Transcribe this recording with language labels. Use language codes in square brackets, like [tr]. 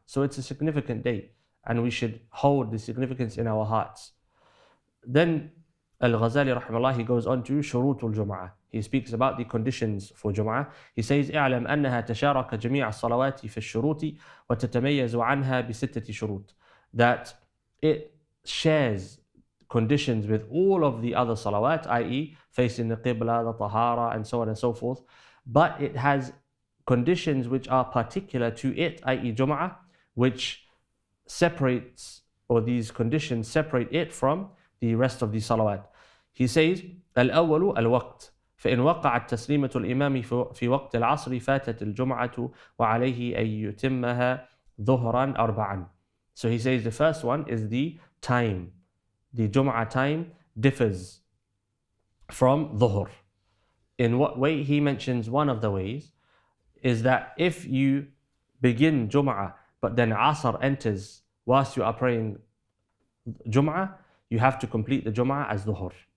[en] So it's a significant day, and we should hold the significance in our hearts. Then al-Ghazali rahimahullah, he goes on to shurutul Jum'ah. He speaks about the conditions for Jum'ah. He says, [ar] اعلم أنها تشارك جميع الصلوات في الشروط وتتميز عنها بستة شروط. [en] That it shares conditions with all of the other salawat, i.e. facing the qibla, the tahara, and so on and so forth. But it has conditions which are particular to it, i.e. Jum'ah, which separates, or these conditions separate it from the rest of the salawat. He says, [ar] الأول الوقت فإن وقعت تسليمة الإمام في وقت العصر فاتت الجمعة وعليه أن يتمها ظهرا أربعا. [en] So he says the first one is the time. The Jum'ah time differs from Dhuhr. In what way? He mentions one of the ways is that if you begin Jum'ah but then Asr enters whilst you are praying Jum'ah, you have to complete the Jum'ah as Dhuhr.